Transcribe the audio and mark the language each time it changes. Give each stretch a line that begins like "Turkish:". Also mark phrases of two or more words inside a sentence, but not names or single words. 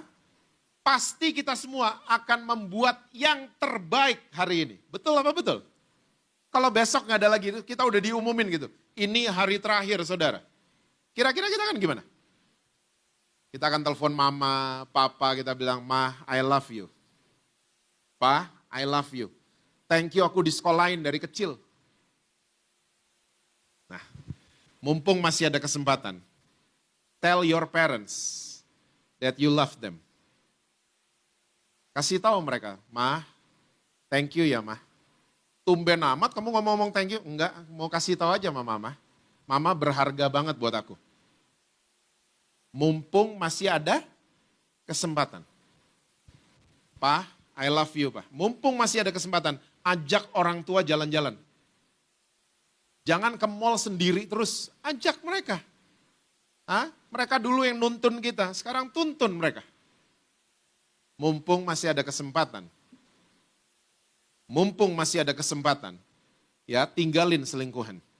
Indonesian: Pasti kita semua akan membuat yang terbaik hari ini. Betul apa betul? Kalau besok nggak ada lagi, kita udah diumumin gitu. Ini hari terakhir saudara. Kira-kira kita akan gimana? Kita akan telepon mama, papa, kita bilang,
English: Ma, I love you. Pa, I love you. Thank you
Indonesian: aku disekolahin dari kecil. Nah, mumpung masih ada kesempatan,
English: tell your parents that you love them.
Indonesian: Kasih tahu mereka, Ma,
English: thank you
Indonesian: ya Ma. Tumben amat kamu ngomong
English: thank you?
Indonesian: Enggak, mau kasih tahu aja sama Mama. Mama berharga banget buat aku. Mumpung masih ada kesempatan.
English: Pa, I love you Pa.
Indonesian: Mumpung masih ada kesempatan, ajak orang tua jalan-jalan. Jangan ke mall sendiri terus, ajak mereka. Hah? Mereka dulu yang nuntun kita, sekarang tuntun mereka. Mumpung masih ada kesempatan. Mumpung masih ada kesempatan, ya tinggalin selingkuhan.